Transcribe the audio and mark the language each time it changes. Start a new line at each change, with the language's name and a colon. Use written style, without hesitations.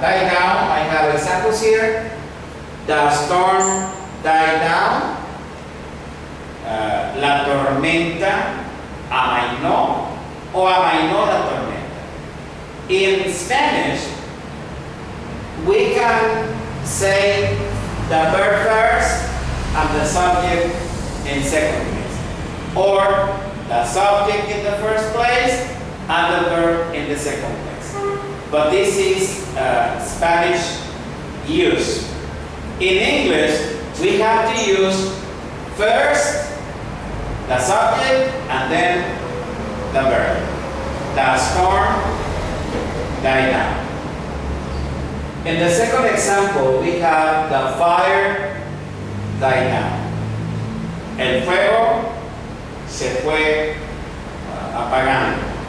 English: Die down, I have examples here. The storm died down.
Spanish: La tormenta amainó o amainó la tormenta.
English: In Spanish, we can say the verb first and the subject in second place, or the subject in the first place and the verb in the second place. But this is Spanish use. In English, we have to use first the subject and then the verb. The storm died down. In the second example, we have the fire died down.
Spanish: El fuego se fue apagando.